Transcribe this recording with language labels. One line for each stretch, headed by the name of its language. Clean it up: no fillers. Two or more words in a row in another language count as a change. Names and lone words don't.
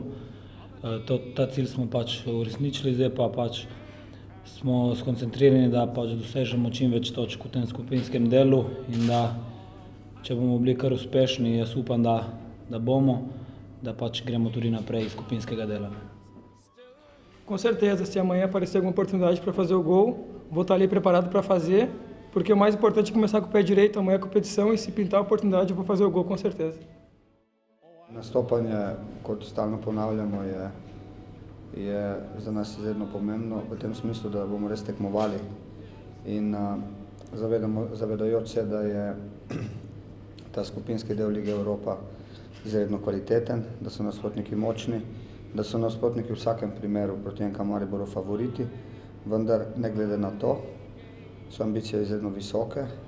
Slovenian: Ta cilj smo uresničili, zdaj pa smo skoncentrirani, da dosežemo čim več točk v tem skupinskem delu in da, če bomo bili kar uspešni, jaz upam, da bomo, da gremo tudi naprej iz skupinskega dela.
Portuguese: Com certeza, se amanhã aparecer alguma oportunidade para fazer o gol, vou estar ali preparado para fazer, porque o mais importante é começar com o pé direito, amanhã é competição, e se pintar a oportunidade eu vou fazer o gol com certeza.
Slovenian: Nastopanje, kot stalno ponavljamo, je za nas izredno pomembno v tem smislu, da bomo res tekmovali in zavedajoč se, da je ta skupinski del Lige Evropa izredno kvaliteten, da so nasprotniki močni, da so nasprotniki v vsakem primeru proti NK Mariboru favoriti, vendar ne glede na to so ambicije izredno visoke.